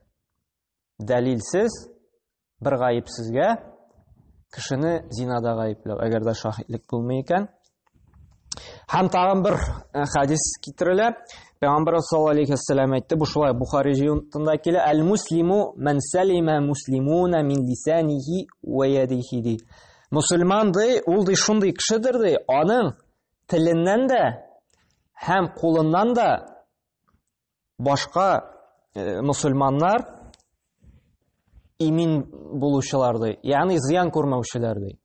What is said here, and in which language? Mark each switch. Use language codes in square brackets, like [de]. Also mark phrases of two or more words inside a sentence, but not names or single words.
[tt] Дәлилсез, бер гаепсезгә кешене зинада гаепләү, әгәр дә шаһидлек булмый икән. Һәм тагын бер хадис китерелә. Пәйгамбәр [ar] صلى الله عليه وسلم [tt] әйтте, бу шулай Бухари җыентында килә: [ar] "المسلم من سلم المسلمون من لسانه ويده" ди. [tt] Мусульман ди, ул ди шундый кешедер ди, аның теленнән дә һәм кулыннан да башка мусульманнар имин булучылар ди, ягъни зыян күрмәүчеләр ди.